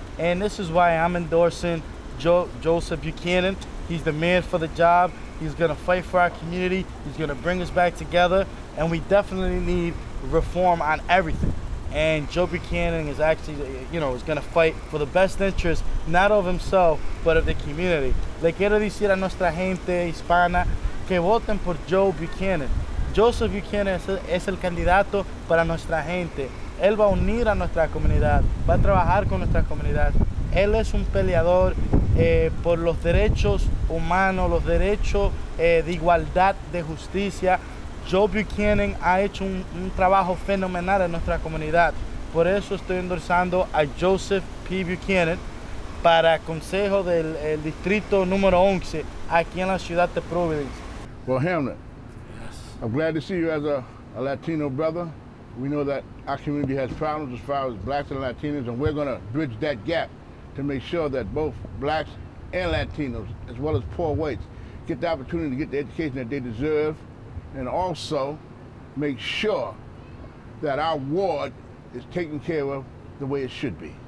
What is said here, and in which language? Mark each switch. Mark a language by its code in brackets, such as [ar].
[en] And this is why I'm endorsing Joseph Buchanan. He's the man for the job. He's gonna fight for our community. He's gonna bring us back together. And we definitely need reform on everything. And Joe Buchanan is actually, you know, is gonna fight for the best interest, not of himself, but of the community. [es] Le quiero decir a nuestra gente hispana que voten por Joe Buchanan. Joseph Buchanan es el candidato para nuestra gente. Él va a unir a nuestra comunidad, va a trabajar con nuestra comunidad. Él es un peleador por los derechos humanos, los derechos de igualdad, de justicia. Joe Buchanan ha hecho un trabajo fenomenal en nuestra comunidad. Por eso estoy endorsando a Joseph P. Buchanan para consejo del distrito número 11 aquí en la ciudad de Providence. [en] Well, Hamlet, I'm glad to see you as a Latino brother. We know that our community has problems as far as blacks and Latinos, and we're going to bridge that gap to make sure that both blacks and Latinos, as well as poor whites, get the opportunity to get the education that they deserve, and also make sure that our ward is taken care of the way it should be.